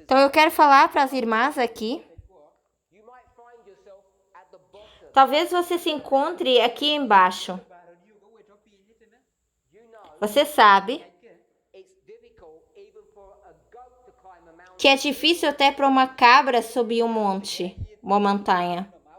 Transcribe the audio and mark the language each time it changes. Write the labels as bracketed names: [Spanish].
[Portuguese] Então eu quero falar para as irmãs aqui. [English] You might find yourself at the bottom. [Portuguese] Talvez você se encontre aqui embaixo. [English] You know [Portuguese] Você sabe [English] it's difficult even for a goat to climb a mountain. [Portuguese] que é difícil até para uma cabra subir um monte, uma montanha.